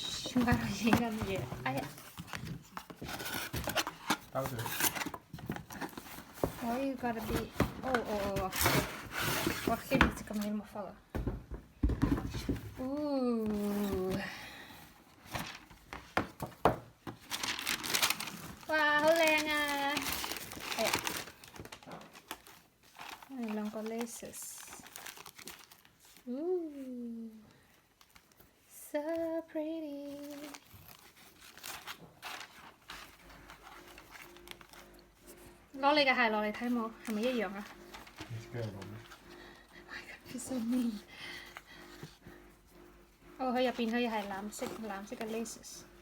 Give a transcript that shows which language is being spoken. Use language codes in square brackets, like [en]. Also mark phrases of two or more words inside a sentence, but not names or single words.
[yue] 點解佢影緊嘢？哎呀！兜水。 [en] Why you gotta be... Oh. [nl] Wacht even, ik kan hem helemaal vallen. Oeh. Wauw, hoe lang [yue] 哎呀，兩個 laces. [en] Ooh, so pretty. [yue] 攞你嘅鞋落嚟睇冇，係咪一樣啊？ [en] He's so mean. [yue] 哦，佢入邊可以係藍色嘅 laces。